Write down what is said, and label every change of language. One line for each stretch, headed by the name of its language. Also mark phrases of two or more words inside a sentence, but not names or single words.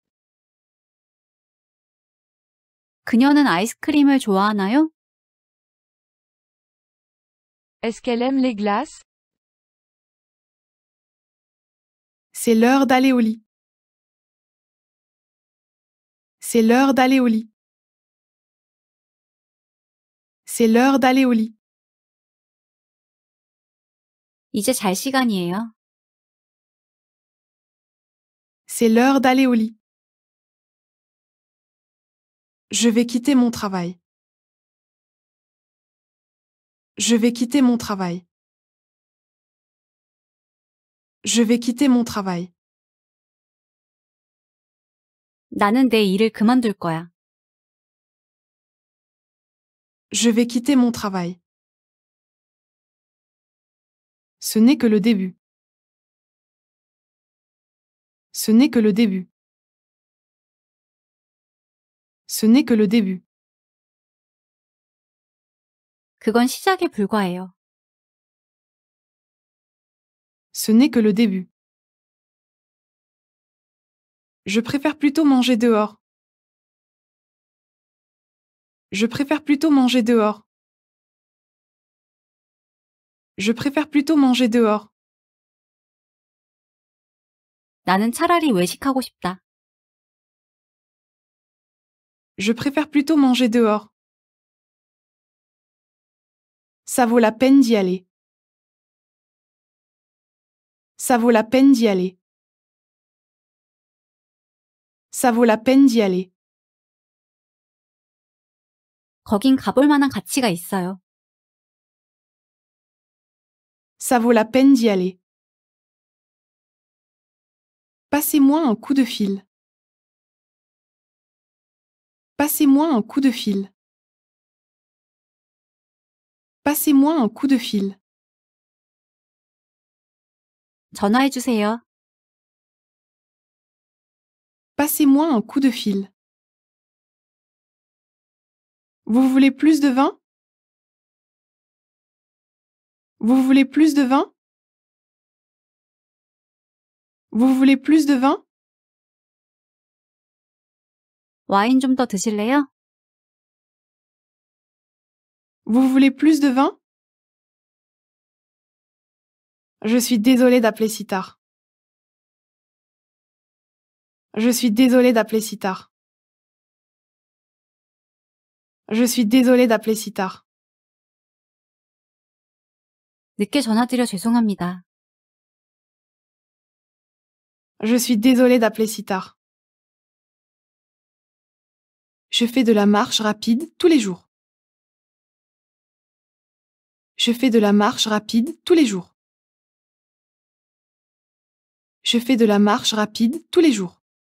Korean: 그녀는 아이스크림을 좋아하나요?
French: Est-ce qu'elle aime les glaces? C'est l'heure d'aller au lit. C'est l'heure d'aller au lit. C'est l'heure d'aller au lit.
Korean: 이제 잘 시간이에요.
French: C'est l'heure d'aller au lit. Je vais quitter mon travail. Je vais quitter mon travail. Je vais quitter mon travail.
Korean: 나는 내 일을 그만둘 거야.
French: Je vais quitter mon travail. Ce n'est que le début. Ce n'est que le début. Ce n'est que le début.
Korean: 그건 시작에 불과해요.
French: Ce n'est que le début. Je préfère plutôt manger dehors. Je préfère plutôt manger dehors. Je préfère plutôt manger dehors.
Korean: 나는 차라리 외식하고 싶다.
French: Je préfère plutôt manger dehors. Ça vaut la peine d'y aller. Ça vaut la peine d'y aller. Ça vaut la peine d'y aller.
Korean: 거긴 가볼 만한 가치가 있어요.
French: Ça vaut la peine d'y aller. Passez-moi un coup de fil. Passez-moi un coup de fil. Passez-moi un coup de fil.
Korean: 전화해 주세요.
French: Passez-moi un coup de fil. Vous voulez plus de vin? Vous voulez plus de vin? Vous voulez plus de vin?
Korean: 와인 좀 더 드실래요?
French: Vous voulez plus de vin? Je suis désolée d'appeler si tard. Je suis désolée d'appeler si tard. Je suis désolée d'appeler si tard.
Korean: 늦게 전화드려 죄송합니다.
French: Je suis désolée d'appeler si tard. Je fais de la marche rapide tous les jours. Je fais de la marche rapide tous les jours. Je fais de la marche rapide tous les jours.